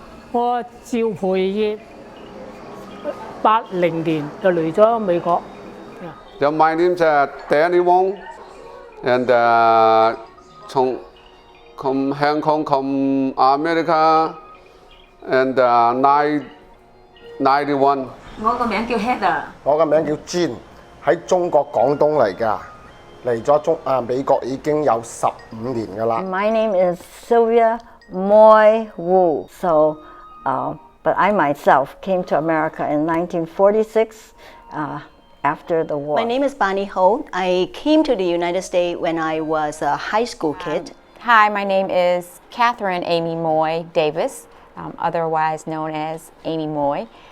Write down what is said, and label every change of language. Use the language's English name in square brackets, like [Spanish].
[Cantonese] 我趙培業80年就嚟咗美國。 [English] So my name is Danny Wong, and from Hong Kong, from America, and 91. [Cantonese] 我個名叫 Heather，我個名叫 Jean， 喺中國廣東嚟㗎，嚟咗美國已經有15年㗎啦。 [English] My name is Sylvia Moy Wu. But I myself came to America in 1946 after the war. My name is Bonnie Ho. I came to the United States when I was a high school kid. Hi, my name is Catherine Amy Moy Davis, otherwise known as Amy Moy.